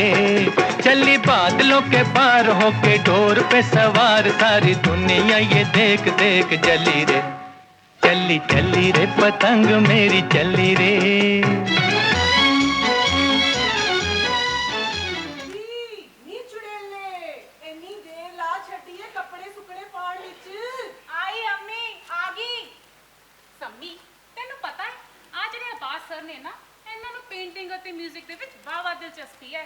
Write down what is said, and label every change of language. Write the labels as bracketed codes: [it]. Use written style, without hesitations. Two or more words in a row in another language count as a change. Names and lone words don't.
[hi] चली बादलों के पार होके डोर पे सवार, सारी दुनिया ये देख देख जली रे। चली चली रे पतंग मेरी चली रे। [pa] ਨੀ ਚੁੜੇਲੇ ਇੰਨੀ ਦੇਰ ਲਾ ਛੱਡੀ ਹੈ ਕੱਪੜੇ ਸੁੱਕਣੇ ਪਾਉਣ ਵਿੱਚ। ਆਈ ਅੰਮੀ, ਆ ਗਈ। ਸੰਮੀ ਤੈਨੂੰ ਪਤਾ ਹੈ ਆ ਜਿਹੜੇ ਅਬਾਸ ਸਰ ਨੇ ਨਾ, ਇਹਨਾਂ ਨੂੰ ਪੇਂਟਿੰਗ ਅਤੇ 뮤직 ਦੇ ਵਿੱਚ ਵਾਵਾ ਦਿਲਚਸਪੀ ਹੈ।